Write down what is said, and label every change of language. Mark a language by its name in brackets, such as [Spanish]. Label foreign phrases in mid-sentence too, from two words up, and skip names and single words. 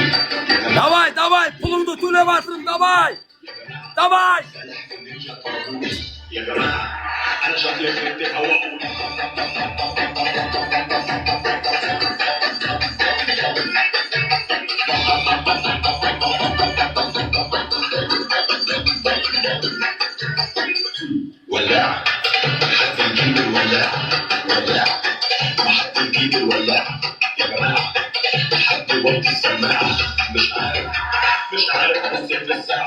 [Russian] Давай, давай, [Uzbek] pulungni to'lab atirib, [Russian] давай. Давай. [Arabic] يا جماعة أنا شكلي خربت هواء ولاعة حتى نجيب الولاعة ولاعة ما حتى نجيب الولاعة يا جماعة حد يوطي السماعة مش عارف أبص في الساعة